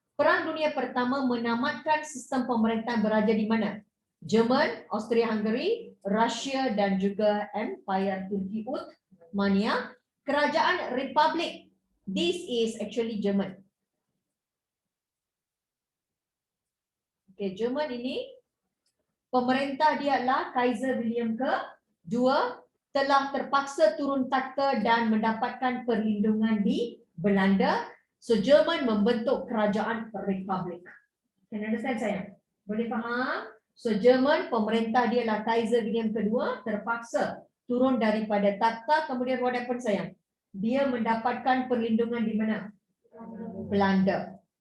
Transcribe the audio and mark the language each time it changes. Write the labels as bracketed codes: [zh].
[ms] Perang Dunia Pertama menamatkan sistem pemerintahan beraja di mana? Jerman, Austria-Hungary, Rusia dan juga Empire Turki Uthmaniyah, Kerajaan Republik. [en] This is actually Jerman. [ms] Okay, Jerman ini pemerintah dia adalah Kaiser William ke-2 telah terpaksa turun takhta dan mendapatkan perlindungan di Belanda. So Jerman membentuk kerajaan republik. [en] Can you understand sayang? [ms] Boleh faham? So Jerman, pemerintah dia adalah Kaiser William ke-2 terpaksa turun daripada takhta. Kemudian [en] what happened [ms] sayang? dia mendapatkan perlindungan di mana? Belanda.